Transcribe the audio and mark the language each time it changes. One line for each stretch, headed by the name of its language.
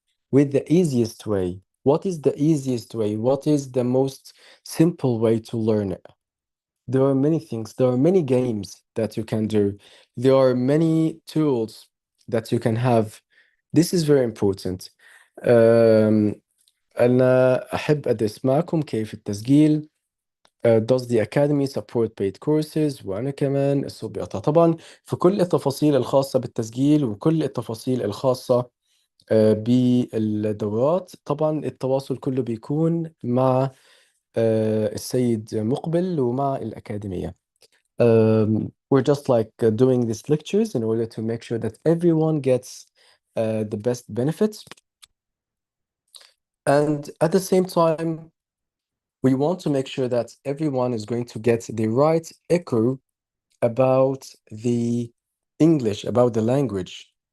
English: With the easiest way. What is the easiest way? What is the most simple way to learn it? There are many things. There are many games that you can do. There are many tools that you can have. This is very important.
Arabic: أنا أحب أدرس معكم كيف التسجيل.
English: Does the Academy support paid courses؟
Arabic: وأنا كمان الصوت بيقطع طبعا. في كل التفاصيل الخاصة بالتسجيل وكل التفاصيل الخاصة بالدورات، طبعا التواصل كله بيكون مع السيد مقبل ومع الأكاديمية.
English: We're just like doing these lectures in order to make sure that everyone gets the best benefits. And at the same time, we want to make sure that everyone is going to get the right echo about the English, about the language.